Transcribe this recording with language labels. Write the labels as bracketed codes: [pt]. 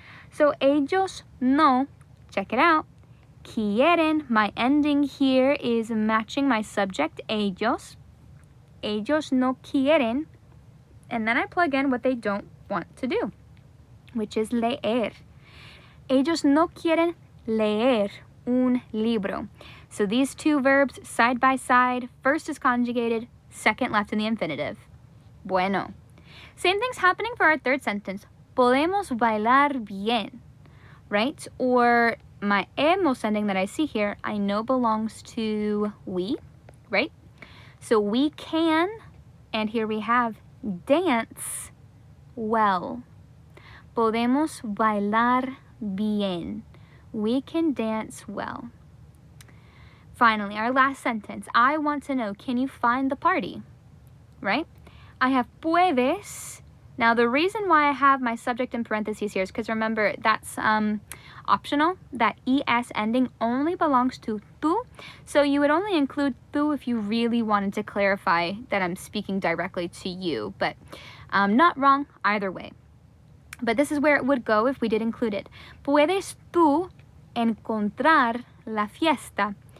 [en] So [es] ellos no, [en] check it out, quieren, my ending here is matching my subject, ellos. [es] Ellos no quieren. [en] And then I plug in what they don't want to do, which is leer. [es] Ellos no quieren leer un libro. [en] So these two verbs side by side, first is conjugated, second left in the infinitive. [es] Bueno. [en] Same thing's happening for our third sentence. [es] Podemos bailar bien, [en] right? Or my hemos ending that I see here, I know belongs to we, right? So we can, and here we have dance well. [es] Podemos bailar bien. [en] We can dance well. Finally, our last sentence. I want to know, can you find the party? Right? I have puedes. Now, the reason why I have my subject in parentheses here is because remember, that's optional. That es ending only belongs to tú. So you would only include tú if you really wanted to clarify that I'm speaking directly to you. But not wrong either way. But this is where it would go if we did include it. [es] Puedes tú encontrar la fiesta?